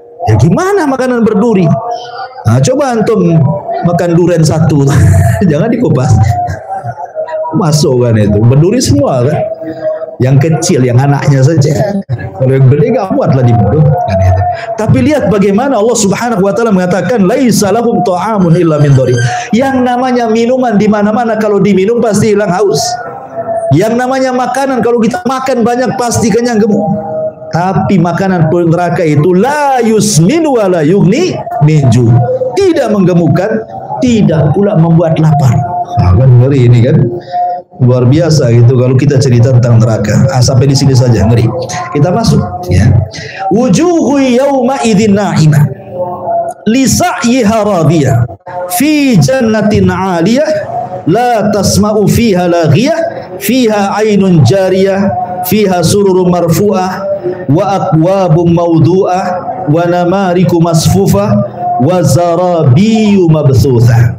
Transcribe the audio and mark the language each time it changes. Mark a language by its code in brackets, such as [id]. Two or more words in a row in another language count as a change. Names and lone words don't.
[id] Ya gimana makanan berduri? Nah, coba antum makan durian satu, jangan dikupas, masuk kan itu, berduri semua kan. Yang kecil, yang anaknya saja. Kalau yang gede nggak muat lah dibunuh. Kan itu. Tapi lihat bagaimana Allah [ar] سبحانه وتعالى [id] mengatakan, [ar] ليس لهم طعام إلا من ضريع. [id] Yang namanya minuman di mana-mana kalau diminum pasti hilang haus. Yang namanya makanan kalau kita makan banyak pasti kenyang gemuk. Tapi makanan neraka itu [ar] لا يسمن ولا يغني من جوع'. [id] Tidak menggemukkan, tidak pula membuat lapar. Nah, kan ngeri ini kan. Luar biasa gitu kalau kita cerita tentang neraka. Sampai di sini saja, ngeri. Kita masuk ya. [ar] وجوه يومئذ ناعمة لسعيها راضية في جنة عالية لا تسمع فيها لاغية فيها عين جارية فيها سرر مرفوعة وأكواب موضوعة ونمارق مصفوفة وزرابي مبثوثة.